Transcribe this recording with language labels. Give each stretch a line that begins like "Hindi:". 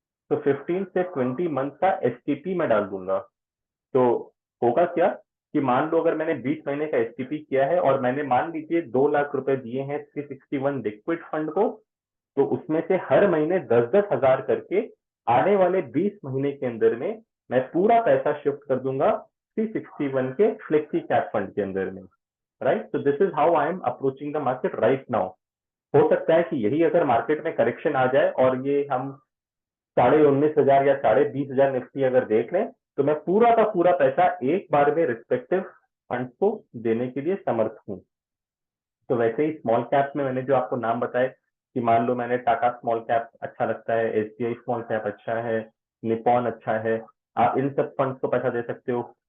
Hindi: तो 15 से 20 मंथ का एसटीपी मैं डाल दूंगा। तो होगा क्या कि मान लो अगर मैंने 20 महीने का एसटीपी किया है और मैंने मान लीजिए 2 लाख रुपए दिए हैं 361 लिक्विड फंड को, तो उसमें से हर महीने 10-10 हजार करके आने वाले 20 महीने के अंदर में मैं पूरा पैसा शिफ्ट कर दूंगा 361 के फ्लेक्सी कैप फंड के अंदर में।
English: Right, so this is how I am approaching the market right now।
Hindi: हो सकता है कि यही अगर मार्केट में करेक्शन आ जाए और ये हम 19,500 या 20,500 निफ्टी अगर देख लें, तो मैं पूरा का पूरा पैसा एक बार में रिस्पेक्टिव फंड को देने के लिए समर्थ हूँ। तो वैसे ही स्मॉल कैप में मैंने जो आपको नाम बताए कि मान लो मैंने टाटा स्मॉल कैप अच्छा लगता है, एसबीआई स्मॉल कैप अच्छा है, निपॉन अच्छा है, आप इन सब फंड्स को पैसा दे सकते हो।